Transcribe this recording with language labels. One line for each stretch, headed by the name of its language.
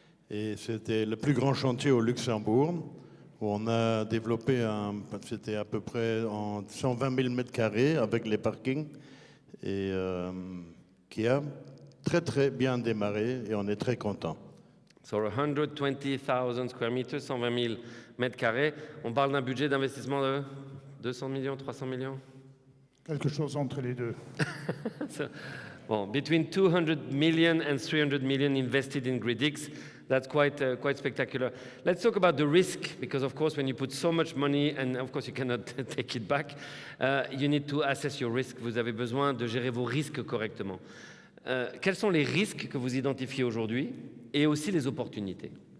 French: Et c'était le plus grand chantier au Luxembourg, où on a développé c'était à peu près en 120 000 mètres carrés avec les parkings, et qui a très très bien démarré, et on est très content.
English: So 120,000 square meters,
French: 120 000 mètres carrés. On parle d'un budget d'investissement de 200 millions, 300 millions? Quelque chose entre les deux.
English: Bon, between 200 million and 300 million invested in GridX, that's quite spectacular. Let's talk about the risk, because of course when you put so much money, and of course you cannot take it back, you need to assess your risk.
French: Vous avez besoin de gérer vos risques correctement. Quels sont les risques que vous identifiez aujourd'hui et aussi les opportunités?